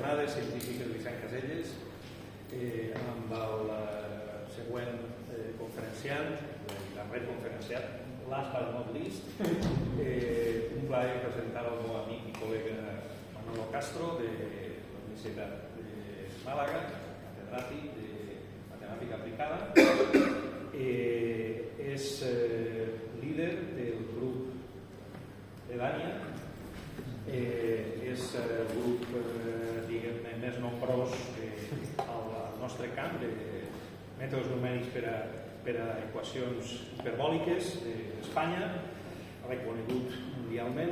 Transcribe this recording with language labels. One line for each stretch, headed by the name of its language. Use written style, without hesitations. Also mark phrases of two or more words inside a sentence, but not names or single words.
Catalan: científic Vicent Caselles, amb el següent conferenciant, el darrer conferenciat,
English: last but not least,
Catalan: un plaer presentar el meu amic i col·lega Manolo Castro de la Universitat de Màlaga, catedràtic de matemàtica aplicada. És líder del grup Edania, és el grup diguem-ne més nombrós al nostre camp de mètodes numèrics per a equacions hiperbòliques d'Espanya, reconegut mundialment.